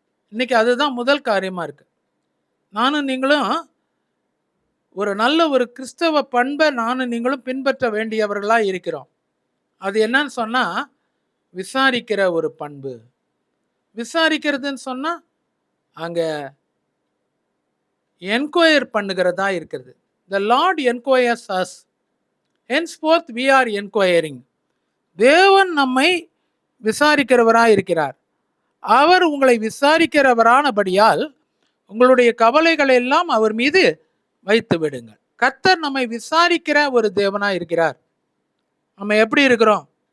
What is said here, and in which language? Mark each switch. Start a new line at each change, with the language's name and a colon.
Tamil: இன்னைக்கு அதுதான் முதல் காரியமா இருக்கு. நானும் நீங்களும் ஒரு நல்ல ஒரு கிறிஸ்தவ பண்பை நானும் நீங்களும் பின்பற்ற வேண்டியவர்களா இருக்கிறோம். அது என்னன்னு சொன்னா விசாரிக்கிற ஒரு பண்பு. விசாரிக்கிறதுன்னு சொன்னா அங்க என்கொயர் பண்ணுகிறதா இருக்கிறது.
English: The Lord enquires us, henceforth we are enquiring.
Tamil: தேவன் நம்மை விசாரிக்கிறவராய் இருக்கிறார். அவர் உங்களை விசாரிக்கிறவரானபடியால் உங்களுடைய கவலைகளை எல்லாம் அவர் மீது வைத்து விடுங்கள். கர்த்தர் நம்மை விசாரிக்கிற ஒரு தேவனாய் இருக்கிறார். நம்ம எப்படி இருக்கிறோம்?